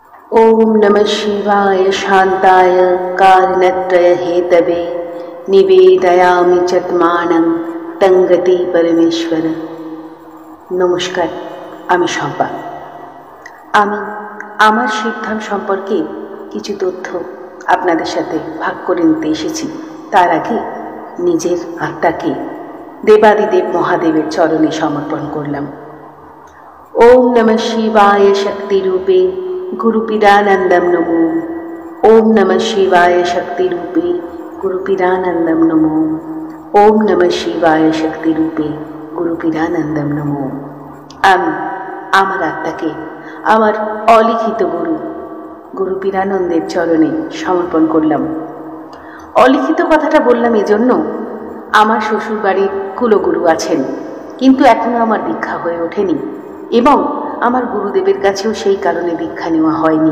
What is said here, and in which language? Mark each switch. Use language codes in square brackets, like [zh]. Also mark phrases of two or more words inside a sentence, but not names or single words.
[sa] ओम नमः शिवाय शांताय कारणत्रय हेतवे निवेदयामि चत्मानं तंगति परमेश्वर। [bn] नमस्कार, আমি শম্পা। আমি আমার শিবধাম সম্পর্কে কিছু তথ্য আপনাদের সাথে ভাগ করে নিতে এসেছি। তার আগে নিজের আত্মাকে দেবাদিদেব মহাদেবের চরণে সমর্পণ করলাম। [sa] ओम नमः शिवाय शक्ति रूपे गुरुपीरानंदम नमो। ओम नमः शिवाय शक्ति रूपे गुरुपीरानंदम नमो। ओम नमः शिवाय शक्ति रूपे गुरुपीरानंदम नमो। [bn] আমি আমার আত্মাকে আমার অলিখিত গুরুপীরানন্দের চরণে সমর্পণ করলাম। অলিখিত কথাটা বললাম এজন্য, আমার শ্বশুর বাড়ির কুলগুরু আছেন, কিন্তু এখনো আমার দীক্ষা হয়ে ওঠেনি এবং আমার গুরুদেবের কাছেও সেই কারণে দীক্ষা নেওয়া হয়নি।